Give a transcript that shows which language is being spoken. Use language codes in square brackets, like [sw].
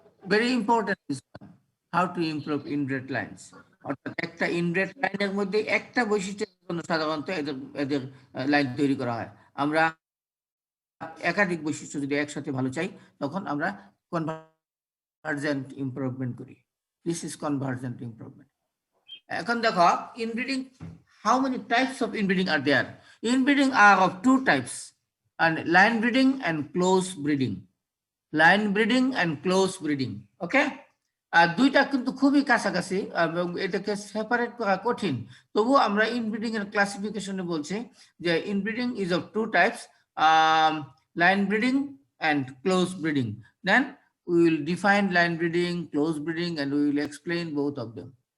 [en] Very important this one, how to improve inbred lines. [bn] অর্থাৎ একটা ইনব্রেড লাইনের মধ্যে একটা বৈশিষ্ট্যের জন্য সাধারণত এদের এদের লাইন তৈরি করা হয়। আমরা একাধিক বৈশিষ্ট্য যদি একসাথে ভালো চাই তখন আমরা কনভার্জেন্ট কনভার্জেন্ট ইমপ্রুভমেন্ট করি। [en] This is convergent improvement. [bn] এখন দেখো [en] Inbreeding, how many types of inbreeding are there? Inbreeding are of two types, and line breeding and close breeding. Line breeding and close breeding. Okay? [bn] আর দুইটা কিন্তু খুবই কাছাকাছি এবং এটাকে separate করা কঠিন, তবু আমরা ইনব্রিডিং এর ক্লাসিফিকেশনে বলছি যে [en] Inbreeding is of two types, line breeding and close breeding. Then we will define line breeding, close breeding, and we will explain both of them.